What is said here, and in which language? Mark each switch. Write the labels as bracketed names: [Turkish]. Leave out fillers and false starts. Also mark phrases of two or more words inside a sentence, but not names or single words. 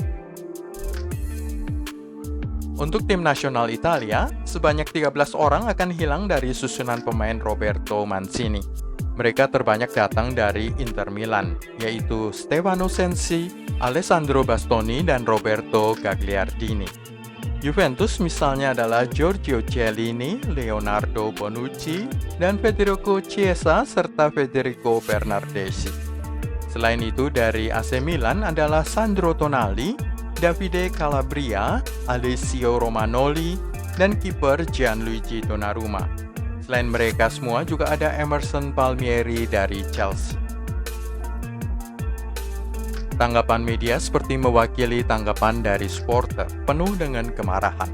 [Indonesian] Untuk tim nasional Italia, sebanyak 13 orang akan hilang dari susunan pemain Roberto Mancini. Mereka terbanyak datang dari Inter Milan, yaitu Stefano Sensi, Alessandro Bastoni, dan Roberto Gagliardini. Juventus misalnya adalah Giorgio Chiellini, Leonardo Bonucci, dan Federico Chiesa, serta Federico Bernardeschi. Selain itu, dari AC Milan adalah Sandro Tonali, Davide Calabria, Alessio Romagnoli, dan kiper Gianluigi Donnarumma. Selain mereka semua juga ada Emerson Palmieri dari Chelsea. Tanggapan media seperti mewakili tanggapan dari supporter, penuh dengan kemarahan.